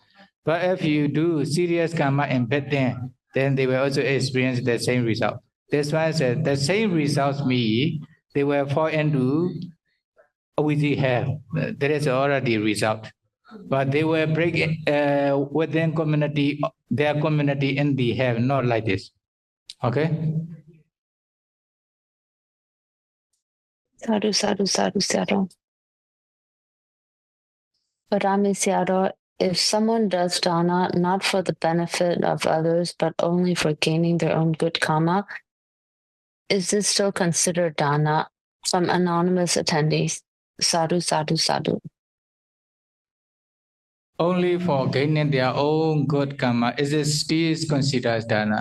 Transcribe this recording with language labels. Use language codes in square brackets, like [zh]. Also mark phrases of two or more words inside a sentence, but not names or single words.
[en] But if you do serious karma and bad thing, then they will also experience the same result. That's why I said the same results mean they will fall into Awiji hell. That is already a result. But they will break within community, their community in the hell, not like this. Okay? [pi] Sadhu, sadhu, sadhu, sadhu. [en] Parami Sayadaw, if someone does dana not for the benefit of others, but only for gaining their own good karma, is this still considered dana? From anonymous attendees. [pi] Sadhu, sadhu, sadhu. [en] Only for gaining their own good karma, is it still considered as dana?